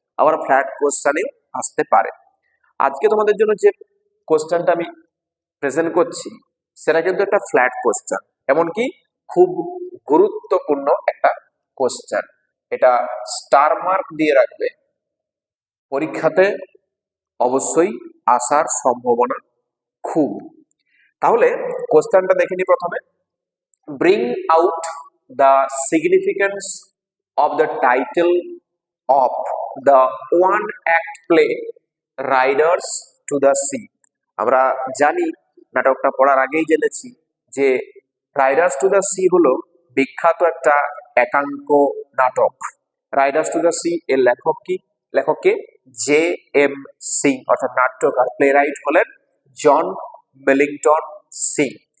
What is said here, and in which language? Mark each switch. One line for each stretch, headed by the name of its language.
Bangla: আবার ফ্ল্যাট কোশ্চেনে আসতে পারে। আজকে তোমাদের জন্য যে কোশ্চেনটা আমি প্রেজেন্ট করছি সেটা কিন্তু একটা ফ্ল্যাট কোশ্চেন, এমনকি খুব গুরুত্বপূর্ণ একটা কোশ্চেন। এটা স্টার মার্ক দিয়ে রাখবে, পরীক্ষাতে অবশ্যই আসার সম্ভাবনা খুব। তাহলে কোশ্চেনটা দেখে নি প্রথমে।
English: Bring out the significance of the title of the one act play Riders to the Sea.
Bangla: আমরা জানি, নাটকটা পড়ার আগেই জেনেছি যে রাইডার্স টু দ্য সি হলো বিখ্যাত একটা একাঙ্ক নাটক। রাইডার্স টু দ্য সি এর লেখককে জে এম সিং, অর্থাৎ নাট্যকার, প্লে রাইট হলেন জন মেলিংটন সিং।